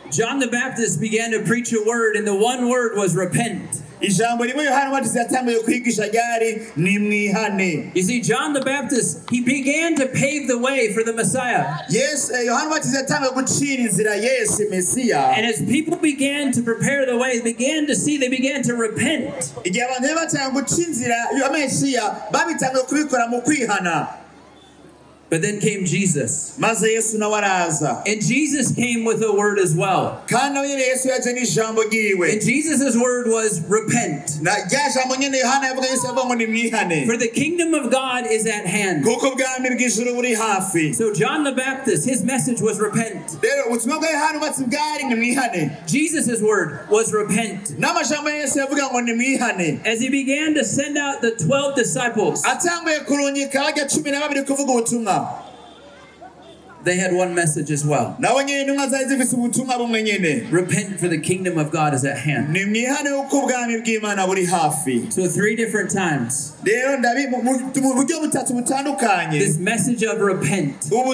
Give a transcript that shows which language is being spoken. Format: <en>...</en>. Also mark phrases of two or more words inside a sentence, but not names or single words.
<en>John the Baptist began to preach a word, and the one word was repent.</en> <rn>ijambo rimwe Yohana Umubatiza yatanguye kwigisha ryari nimwihane.</rn> <en>You see, John the Baptist, he began to pave the way for the Messiah. Yes,</en> <rn>Yohana Umubatiza yatanguye gucira inzira Yesu Mesiya.</rn> <en>And as people began to prepare the way, they began to repent.</en> <rn>Igihe abantu batanguye guca inzira ya Mesiya, babitanguye kubikora mu kwihana.</rn> <en>But then came Jesus.</en> <rn>Maze Yesu nawe araza.</rn> <en>And Jesus came with a word as well.</en> <rn>Kandi nawe Yesu yaje n'ijambo ryiwe.</rn> <en>And Jesus' word was repent.</en> <rn>Na rya jambo nyene Yohana yavuga Yesu avuga ngo nimwihane.</rn> <en>For the kingdom of God is at hand.</en> <rn>Kuko ubwami bw'ijuru buri hafi.</rn> <en>So John the Baptist, his message was repent.</en> <rn>Rero ubutumwa bwa Yohana Umubatiza bwari nimwihane.</rn> <en>Jesus' word was repent.</en> <rn>N'amajambo ya Yesu yavuga ngo nimwihane.</rn> <en>As he began to send out the 12 disciples,</en> <rn>atanguye kurungika abajya 12 kuvuga ubutumwa.</rn> <en>They had one message as well. Repent, for the kingdom of God is at hand. So 3 different times, this message of repent.</en>